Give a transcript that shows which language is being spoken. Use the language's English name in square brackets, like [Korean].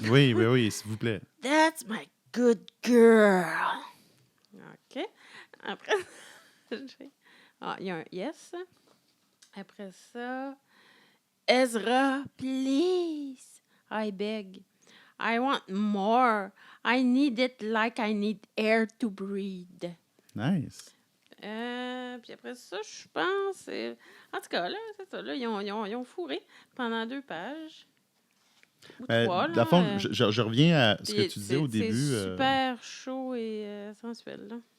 [French] Oui, s'il vous plaît. [English] That's my good girl. OK. [French] Après, il y a un yes. Après ça, Ezra, [English] please, I beg. I want more. I need it like I need air to breathe. Nice. [French] Puis après ça, je pense... En tout cas, là, c'est ça. Là, ils ont fourré pendant 2 pages. Ou 3, Dans là. le fond, je reviens à ce que Puis tu disais au début. C'est super chaud et sensuel, là.